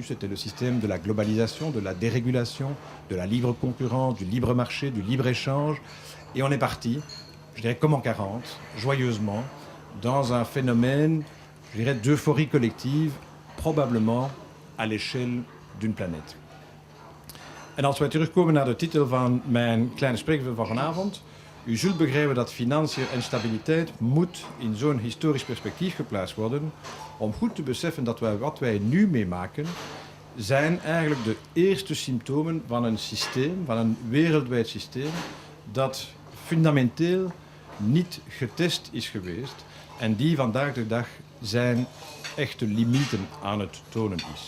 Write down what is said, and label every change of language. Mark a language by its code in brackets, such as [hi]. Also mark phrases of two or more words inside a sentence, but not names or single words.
[fr] C'était le système de la globalisation, de la dérégulation, de la libre concurrence, du libre marché, du libre-échange. Et on est parti, je dirais comme en 40, joyeusement, dans un phénomène, je dirais, d'euphorie collective, probablement à l'échelle d'une planète. [nl] En als wij terugkomen naar de titel van mijn kleine spreekbeeld van vanavond, u zult begrijpen dat financiën en stabiliteit moet in zo'n historisch perspectief geplaatst worden om goed te beseffen dat wat wij nu meemaken zijn eigenlijk de eerste symptomen van een systeem, van een wereldwijd systeem dat fundamenteel niet getest is geweest en die vandaag de dag zijn echte limieten aan het tonen is.